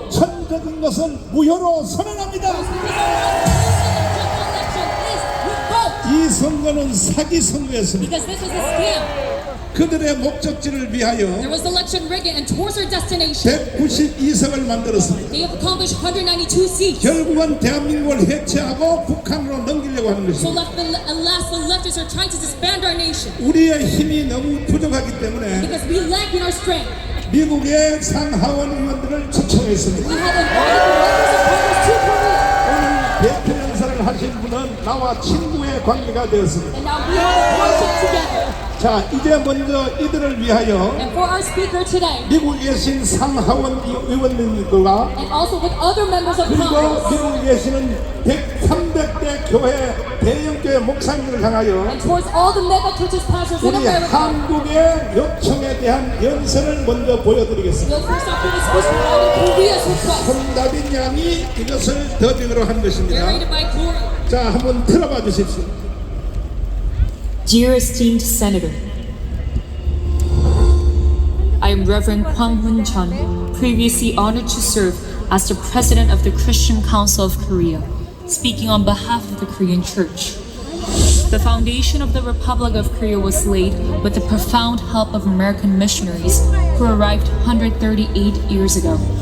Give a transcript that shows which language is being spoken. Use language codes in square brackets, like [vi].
[ko] 원천적인 것은 무효로 선언합니다. [en] is because our election is revoked, [ko] 이 선거는 사기 선거였습니다. [en] because this was a scam. [ko] 그들의 목적지를 위하여 [en] There was election rigging, and towards their destination [ko] 192석을 만들었습니다. [en] they have accomplished 192 seats. [ko] 결국은 대한민국을 해체하고 북한으로 넘기려고 하는 [en] So [ko] 것입니다. [en] alas, the leftists are trying to disband our nation [ko] 우리의 힘이 너무 부족하기 때문에 [en] because we lack in our strength. [ko] 미국의 상하원 의원들을 초청했습니다. [en] We have invited the members of Congress to Korea, [ko] 오늘 대표 연설을 하신 분은 나와 친구의 관계가 되었습니다. [en] and now we have a friendship together. [ko] 자, 이제 먼저 이들을 위하여 [en] And for our speaker today, [ko] 미국에 계신 상하원 의원님들과 [en] and also with other members of [ko] 그리고 [en] Congress, [ko] 미국에 계시는 300대 교회 대형교회 목사님들을 향하여 [en] and towards all the mega churches, pastors in [ko] 우리 [en] America, [ko] 한국의 요청에 대한 연설을 먼저 보여드리겠습니다. [en] we'll first off give a speech regarding Korea's request, [ko] 손다빈 양이 이것을 더빙으로 한 것입니다. [en] narrated by Gloria. [ko] 자, 한번 들어봐 주십시오. [en] Dear esteemed Senator, I am Reverend Kwang Hun Chun, previously honored to serve as the President of the Christian Council of Korea, speaking on behalf of the Korean Church. The foundation of the Republic of Korea was laid with the profound help of American missionaries who arrived 138 years ago.